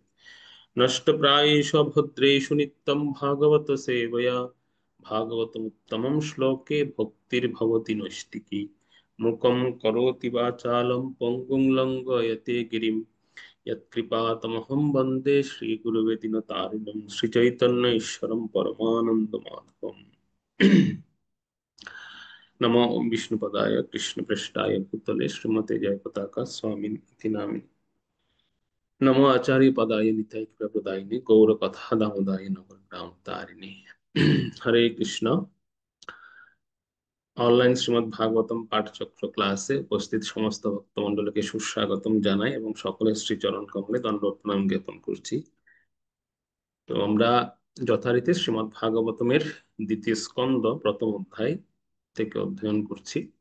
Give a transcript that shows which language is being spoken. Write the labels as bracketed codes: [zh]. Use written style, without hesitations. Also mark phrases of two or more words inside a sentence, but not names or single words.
[sa] नष्टप्रायेषु भद्रेषु नित्यं भागवत सेवया भागवतमुत्तमं श्लोके भक्तिर्भवति नैष्टिकी मुखं करोति वाचालं पङ्गुं लङ्घयते गिरिं यत्कृपातमहं वन्दे श्रीगुरुवे दिनतारिणं श्रीचैतन्य ईश्वरं परमानन्दमाधवम्। नमो विष्णुपदाय कृष्णपृष्ठाय भूतले श्रीमते जयपताका स्वामिनिति नामिने नमो आचार्य पदाय निताय प्रदायिने गौर कथा दामोदाय नगरग्राम तारिणे। हरे कृष्ण। [bn] অনলাইন শ্রীমদ্ ভাগবতম পাঠচক্র ক্লাসে উপস্থিত সমস্ত ভক্তমণ্ডলীকে সুস্বাগতম জানাই এবং সকলের শ্রীচরণ কমলে দণ্ডবত প্রণাম জ্ঞাপন করছি। তো আমরা যথারীতি শ্রীমদ্ ভাগবতমের দ্বিতীয় স্কন্দ প্রথম অধ্যায় থেকে অধ্যয়ন করছি,